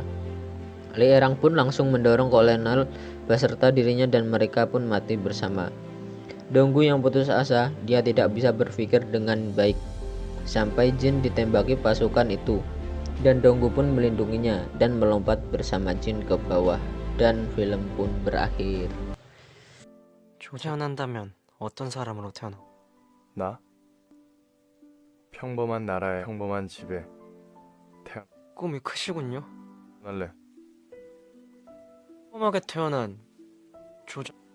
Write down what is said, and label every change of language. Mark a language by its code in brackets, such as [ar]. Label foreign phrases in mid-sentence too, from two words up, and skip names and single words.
[id] Li Erang pun langsung mendorong kolonel beserta dirinya dan mereka pun mati bersama. Donggu yang putus asa, dia tidak bisa berpikir dengan baik sampai jin ditembaki pasukan itu. Dan Donggu pun melindunginya dan melompat bersama jin ke bawah. Dan film pun berakhir. [ko] 태어난다면 어떤 사람으로 태어나? 나? 평범한 나라의 평범한 집에 꿈이 크시군요. 태어날래. 평범하게 태어난 조장.